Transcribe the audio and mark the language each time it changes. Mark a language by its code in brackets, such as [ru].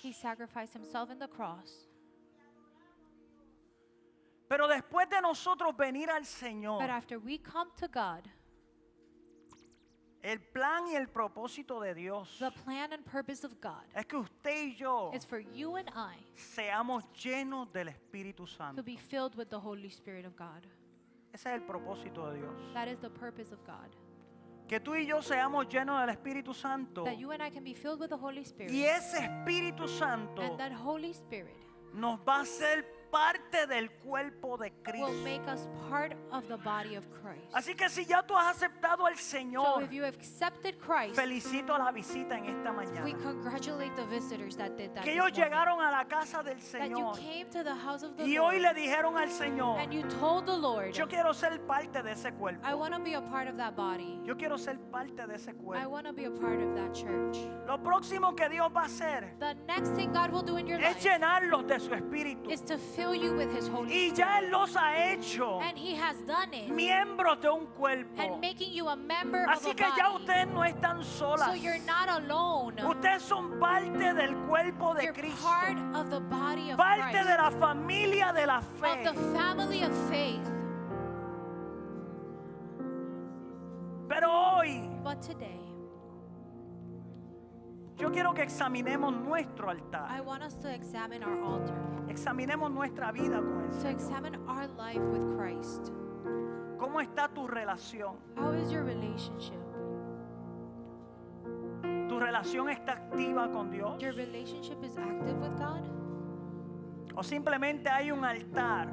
[en] He sacrificed himself in the cross. [es] Pero después de nosotros venir al Señor, [en] But after we come to God, [es] el plan y el propósito de Dios [en] the plan and purpose of God [es] es que usted y yo [en] is for you and I [es] seamos llenos del Espíritu Santo. [en] to be filled with the Holy Spirit of God. [es] Ese es el propósito de Dios. [en] That is the purpose of God. [es] Que tú y yo seamos llenos del Espíritu Santo. [en] That you and I can be filled with the Holy Spirit. [es] Y ese Espíritu Santo [en] And that Holy Spirit [es] nos va a hacer parte del cuerpo de [en] will [es] Cristo. [en] make us part of the body of Christ. [es] Así que si ya tú has aceptado al [en] So [es] Señor, [en] if you have accepted Christ, [es] felicito a la visita en esta [en] we [es] mañana. [en] congratulate the visitors that did that [es] Que [en] this [es] ellos [en] morning. [es] llegaron a la casa del [en] That you [es] Señor [en] came to the house of the [es] y hoy [en] Lord [es] le dijeron al Señor, [en] and you told the Lord, [es] yo quiero ser parte de ese cuerpo. [en] I want to be a part of that body. [es] Yo quiero ser parte de ese [en] I [es] cuerpo. [en] want to be a part of that church. [es] Lo próximo que Dios va a hacer [en] The next thing God will do in your [es] es [en] life [es] llenarlos de su Espíritu. [en] is to fill you with His Holy [es] Y ya Él [en] Spirit. [es] los ha hecho [en] And He has done it. [es] miembros de un cuerpo. [en] And making you a member of [es] Así [en] a [es] que ya [en] body. [es] ustedes no están solas. [en] So you're not alone. [es] Ustedes son parte del cuerpo de [en] You're [es] Cristo. [en] part of the body of [es] Parte [en] Christ. [es] de la familia de la [en] Of [es] fe. [en] the family of faith. [es] Pero hoy [en] But today, [es] yo quiero que examinemos nuestro altar. [en] I want us to examine our altar. [es] Examinemos nuestra vida con el [en] To [es] Señor. [en] examine our life with Christ. [es] ¿Cómo está tu relación? [en] How is your relationship? [es] ¿Tu relación está activa con Dios? [en] Your relationship is active with God? [es] ¿O simplemente hay un altar